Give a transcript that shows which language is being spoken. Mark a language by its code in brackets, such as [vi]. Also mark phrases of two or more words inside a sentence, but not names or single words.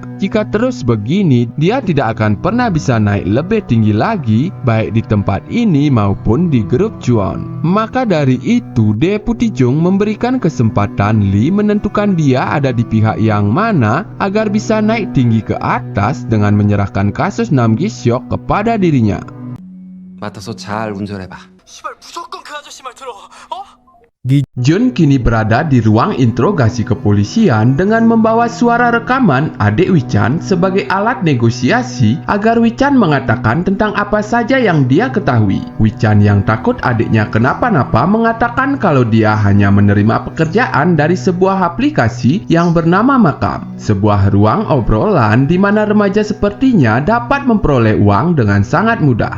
[id] Jika terus begini, dia tidak akan pernah bisa naik lebih tinggi lagi, baik di tempat ini maupun di grup Juwon. Maka dari itu, Deputi Jung memberikan kesempatan Lee menentukan dia ada di pihak yang mana agar bisa naik tinggi ke atas dengan menyerahkan kasus Nam Gisyok kepada dirinya. [ko] 맡아서 잘 운전해봐. 시발 무조건 그 아저씨 말 들어. 어? [id] Jun kini berada di ruang interogasi kepolisian dengan membawa suara rekaman adik Wichan sebagai alat negosiasi agar Wichan mengatakan tentang apa saja yang dia ketahui. Wichan yang takut adiknya kenapa-napa mengatakan kalau dia hanya menerima pekerjaan dari sebuah aplikasi yang bernama Makam, sebuah ruang obrolan di mana remaja sepertinya dapat memperoleh uang dengan sangat mudah.